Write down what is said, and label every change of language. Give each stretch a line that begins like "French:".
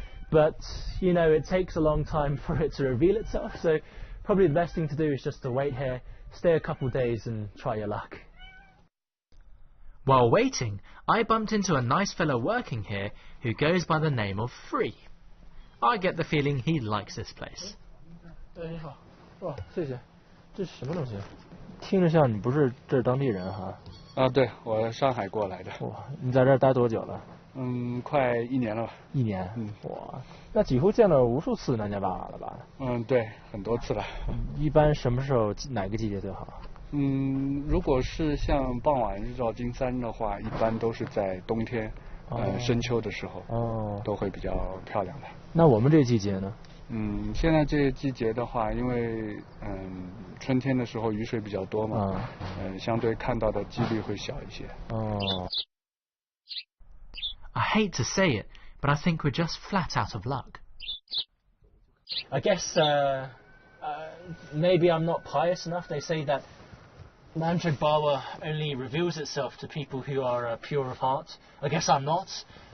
English: But it takes a long time for it to reveal itself, so probably the best thing to do is just to wait here, stay a couple days and try your luck. While waiting, I bumped into a nice fellow working here who goes by the name of Free. I get the feeling he likes this place.
Chinese: 你好，哇，谢谢。这是什么东西？听着像你不是这儿当地人哈？对，我上海过来的。哇，你在这儿待多久了？快1年了吧。 1年？哇，那几乎见了无数次南迦巴瓦了吧？对，很多次了。一般什么时候哪个季节最好？如果是像傍晚日照金山的话，一般都是在冬天，深秋的时候，都会比较漂亮的。那我们这季节呢？现在这个季节的话，因为春天的时候雨水比较多嘛，相对看到的几率会小一些。
English: I hate to say it, but I think we're just flat out of luck. I guess maybe I'm not pious enough. They say that Nam Chak Bawa only reveals itself to people who are pure of heart. I guess I'm not.